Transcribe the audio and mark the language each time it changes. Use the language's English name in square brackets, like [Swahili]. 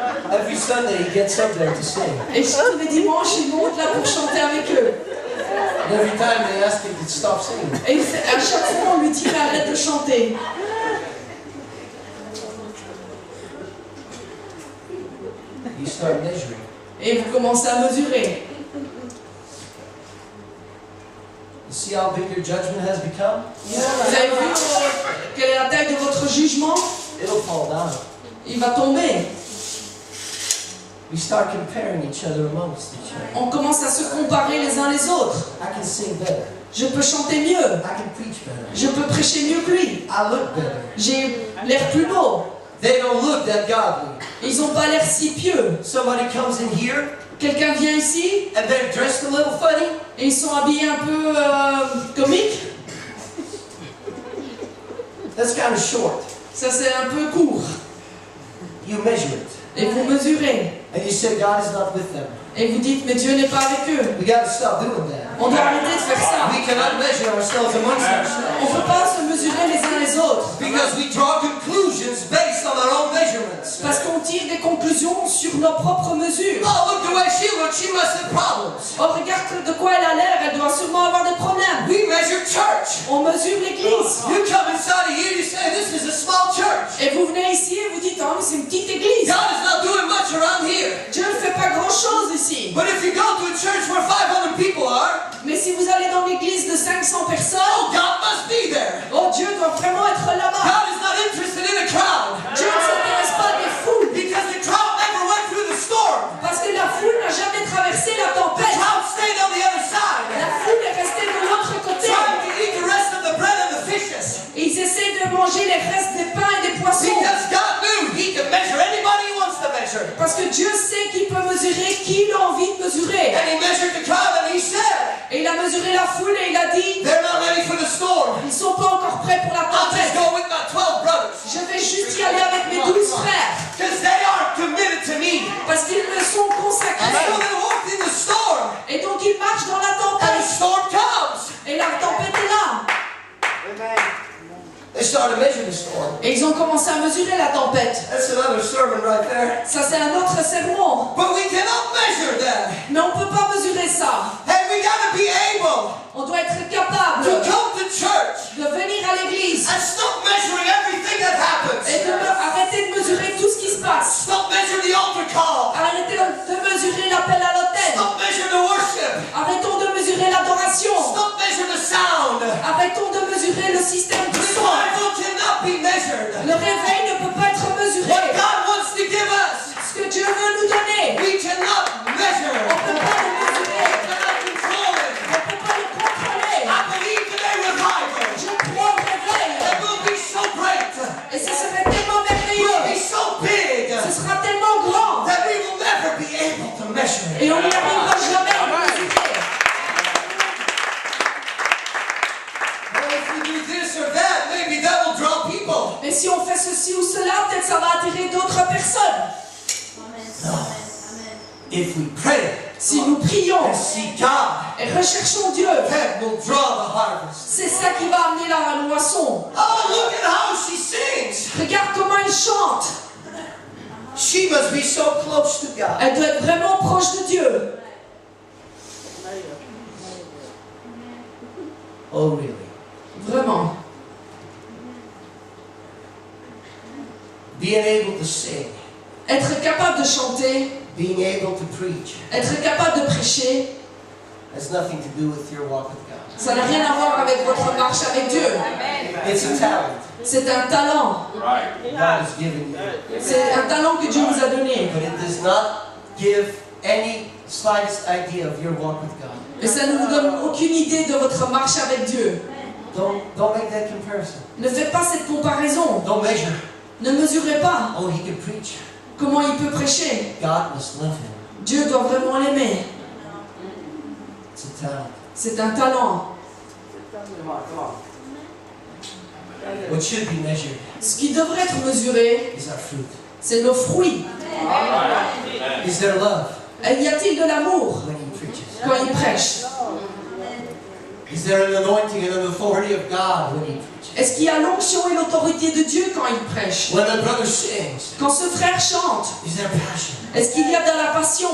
[English] Every Sunday he gets up there to sing. [French] Et tous les dimanches, il monte là pour chanter avec eux. [English] And every time they ask him to stop singing. [French] Et à chaque fois, on lui dit arrête de chanter. [English] You start measuring. [French] Et vous commencez à mesurer. [English] You see how big your judgment has become? [French] Vous avez vu quelle est la taille de votre jugement? [English] It'll fall down. [French] Il va tomber. [English] We start comparing each other amongst each other. [French] On commence à se comparer les uns les autres. [English] I can sing better. [French] Je peux chanter mieux. [English] I can preach better. [French] Je peux prêcher mieux que lui. [English] I look better. [French] J'ai l'air plus beau. [English] They don't look that godly. [French] Ils n'ont pas l'air si pieux. [English] Somebody comes in here [French] Quelqu'un vient ici [English] and they're dressed a little funny. [French] et ils sont habillés un peu comiques. [English] That's kind of short. [French] Ça c'est un peu court. [English] You measure it. [French] Et vous mesurez. [English] And you say God is not with them. [French] Et vous dites mais Dieu n'est pas avec eux. [English] We got to stop doing that. [French] On doit arrêter de faire ça. [English] We cannot measure ourselves amongst [French] On [English] ourselves. [French] ne peut pas se mesurer les uns les autres. [English] Because we draw conclusions based on our own measurements. [French] Parce qu'on tire des conclusions sur nos propres mesures. [English] Oh, look the way she looks. She must have problems. [French] Oh, regarde de quoi elle a l'air, elle doit sûrement avoir des problèmes. [English] We measure church. [French] On mesure l'église. [English] You come inside of here, you say, this is a small church. [French] Et vous venez ici et vous dites, oh, mais c'est une petite église. [English] God is not doing much around here. [French] Dieu ne fait pas grand-chose ici. [English] But if you go to a church where 500 people are, [French] Mais si vous allez dans l'église de 500 personnes, [English] oh, God must be there. [French] oh, Dieu doit vraiment être là-bas. [English] God is not interested in a crowd. [French] Dieu ne s'intéresse pas des foules. [English] Because the crowd never went through the storm. [French] Parce que la foule n'a jamais traversé la [English] The [French] tempête. [English] crowd stayed on the other [French] La [English] side, [French] foule est restée de l'autre côté. [English] trying to eat the rest of the bread and the fishes. [French] Et ils essaient de manger les restes des pains et des poissons. [English] Because God knew He could measure anybody He wants to measure. [French] Parce que Dieu sait qu'il peut mesurer qui il a envie de mesurer. [English] And He measured the crowd and He said, [French] Et il a mesuré la foule et il a dit, [English] they're not ready for the storm. [French] ils ne sont pas encore prêts pour la [English] I'll just [French] tempête. [English] go with my 12 brothers. [French] Je vais juste y aller avec mes 12 frères. [English] Because they are committed to me. [French] Parce qu'ils me sont [English] And so [French] consacrés. [English] they walked in the storm. [French] Et donc ils marchent dans la [English] And the [French] tempête. [English] storm comes. [French] Et la tempête est là. [English] They started to measure the storm. [French] Et ils ont commencé à mesurer la tempête. [English] That's another sermon right there. [French] Ça, c'est un autre sermon. [English] But we cannot measure that. [French] Mais on ne peut pas mesurer ça. [English] And we got to be able [French] On doit être capable [English] to come to church [French] de venir à l'église [English] and stop measuring everything that happens. [French] et arrêter de mesurer tout ce qui se passe. [English] Stop measuring the altar call. [French] Arrêtez de mesurer l'appel à l'autel. [English] Stop measuring the worship. [French] Arrêtons de mesurer l'adoration. [English] Stop measuring the sound. [French] Arrêtons de mesurer le système du son. [English] Revival cannot be measured. [French] Le réveil ne peut pas être [English] What [French] mesuré. [English] God wants to give us, [French] Ce que Dieu veut nous donner, [English] we cannot measure. [French] on ne peut pas le mesurer. [English] We cannot control it. [French] On ne peut pas le contrôler. [English] I believe today revival. [French] Je crois au réveil. [English] It will be so great. [French] Et ce serait tellement [English] It will be [French] merveilleux. [English] so big [French] Ce sera tellement grand. [English] that we will never be able to measure it. [French] Et on n'y arrivera jamais à le mesurer. [English] Well, if we do this or that, maybe that will draw people. [French] Mais si on fait ceci ou cela, peut-être ça va attirer d'autres personnes. [English] If we pray [French] Si nous prions [English] and seek God, [French] et recherchons Dieu, [English] that will draw the harvest. [French] c'est ça qui va amener la moisson. [English] Oh, look at how she sings. [French] Regarde comment il chante. [English] She must be so close to God. [French] Elle doit être vraiment proche de Dieu. [English] Oh, really? [French] Vraiment. [English] Being able to sing, [French] Être capable de chanter, [English] being able to preach, [French] être capable de prêcher, [English] has nothing to do with your walk with God. [French] ça n'a rien à voir avec votre marche avec Dieu. [English] It's a talent [French] C'est un talent. [English] God has given you, [French] C'est un talent que Dieu vous a donné. [English] but it does not give any slightest idea of your walk with God. [French] Et ça ne vous donne aucune idée de votre marche avec Dieu. [English] Don't make that comparison. [French] Ne faites pas cette comparaison. [English] Don't measure. [French] Ne mesurez pas [English] Oh, he can preach. [French] comment il peut prêcher. [English] God must love him. [French] Dieu doit vraiment l'aimer. [English] It's a talent. [French] C'est un talent. [English] What should be measured [French] Ce qui devrait être mesuré, [English] is our fruit. [French] c'est nos fruits. [English] Is there love [French] Y a-t-il de l'amour [English] when he preaches? [French] quand il prêche? [English] Is there an anointing and an authority of God when he preaches? [French] Est-ce qu'il y a l'onction et l'autorité de Dieu quand il prêche? [English] When the brother sings, [French] Quand ce frère chante, [English] is there passion? [French] est-ce qu'il y a de la passion?